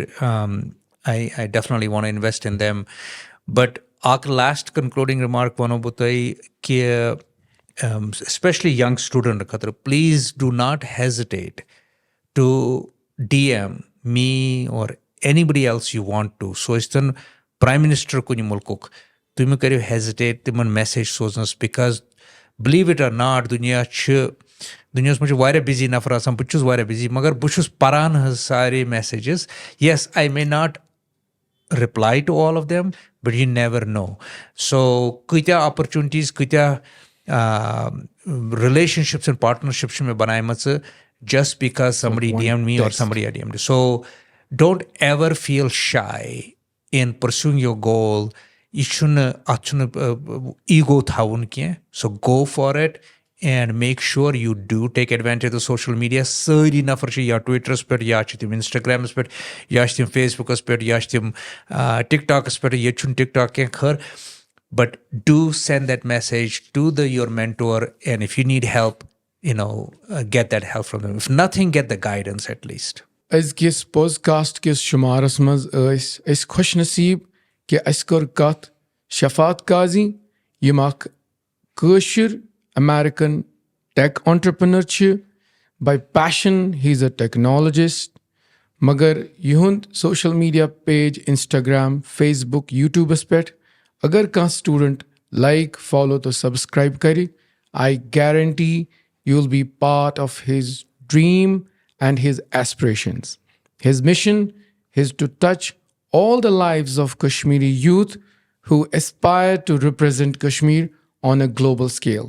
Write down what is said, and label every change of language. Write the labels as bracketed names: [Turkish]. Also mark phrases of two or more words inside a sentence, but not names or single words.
[English] I definitely want to invest in them. But our last concluding remark, especially young student, please do not hesitate to DM me or anybody else you want to. So it's the Prime Minister [Kashmiri] کُنہِ مُلکُک. تُہۍ مہٕ کٔرِو ہیزِٹیٹ تِمن میسیج سوزنس [English] because believe it or not [Kashmiri] دُنیاہس منٛز چھُ واریاہ بِزی نفر آسان بہٕ تہِ چھُس واریاہ بِزی مگر بہٕ چھُس پران حظ سارے میسیجز [English] yes I may not reply to all of them but you never know so [Kashmiri] کۭتیاہ اپرچُنٹیٖز کۭتیاہ [English] relationships and partnership [Kashmiri] چھِ مےٚ بنایمژٕ [English] just because somebody DM'd me or somebody I DM'd. So don't ever feel shy in pursuing your goal. [Kashmiri] یہِ چھُنہٕ اَتھ چھُنہٕ ایٖگو تھاوُن کینٛہہ [English] so go for it and make sure you do take advantage of social media [Kashmiri] سٲری نفر چھِ یا ٹُوِٹرس پٮ۪ٹھ یا چھِ تِم انسٹاگرامس پٮ۪ٹھ یا چھِ تِم فیس بُکس پٮ۪ٹھ یا چھِ تِم ٹِک ٹاکس پٮ۪ٹھ ییٚتہِ چھُنہٕ ٹِک ٹاک کینٛہہ خٲر [English] but do send that message to the your mentor and if you need help get that help from them. If nothing, get the guidance at least. [Kashmiri] أزکِس پوزکاسٹ کِس شُمارس منٛز ٲسۍ أسۍ خۄش نصیٖب کہِ اَسہِ کٔر کتھ شفات [English] قاضی [Kashmiri] یِم اکھ کٲشِر امیرِکن [English] tech entrepreneur چھِ by passion he is a technologist [Kashmiri] مگر یِہُنٛد [English] social media page انسٹاگرام فیس بُک یوٗٹیوٗبس [Kashmiri] پٮ۪ٹھ اگر کانٛہہ [English] student like follow تہٕ سبسکرایب کرِ I guarantee you'll be part of his dream and his aspirations. His mission is to touch all the lives of Kashmiri youth who aspire to represent Kashmir on a global scale.